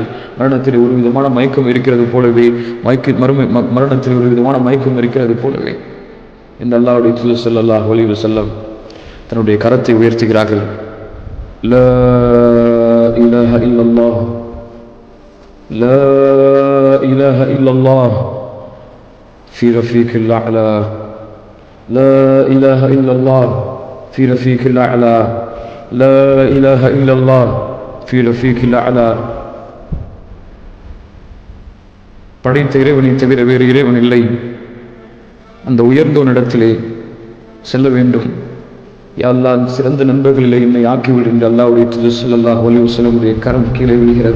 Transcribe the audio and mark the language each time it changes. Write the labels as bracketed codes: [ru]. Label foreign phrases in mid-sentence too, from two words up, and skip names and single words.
[ta] மரணத்தில் ஒரு விதமான மயக்கம் இருக்கிறது போலவே, மரணத்தில் ஒரு விதமான மயக்கம் இருக்கிறது போலவே இந்த அல்லாஹ்வுடைய தூதர் [ar] صلى الله عليه وسلم [ta] தன்னுடைய கரத்தை உயர்த்துகிறார்கள். [ar] لا إله إلا الله لا إله إلا الله في رفيق الأعلى لا إله إلا الله في رفيق الأعلى لا إله إلا الله في رفيق الأعلى. [ta] படைத்த இறைவனை தவிர வேறு இறைவன் இல்லை. அந்த உயர்ந்தோனிடத்திலே செல்ல வேண்டும். [ar] يا الله, [ta] சிறந்த நண்பர்களிலே என்னை ஆக்கிவிடு என்று அல்லாஹ்வுடைய தூதர் [ar] صلى الله عليه وسلم [ta] கரம் கீழே விழுகிறது.